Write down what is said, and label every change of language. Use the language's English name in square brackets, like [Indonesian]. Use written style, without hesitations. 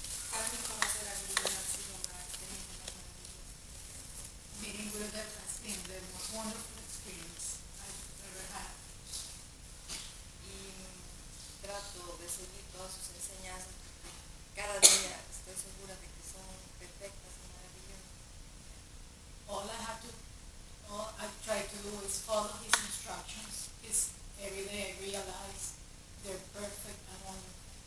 [Spanish] Para mí conocer a Gurudeva ha sido una experiencia más maravillosa. [English] Meeting Gurudeva has been the most wonderful experience I've ever had. [Spanish] Y trato de seguir todas sus enseñanzas. Cada día estoy segura de que son perfectas y maravillosas. [English] All I try to do is follow his instructions. Every day I realize they're perfect and wonderful.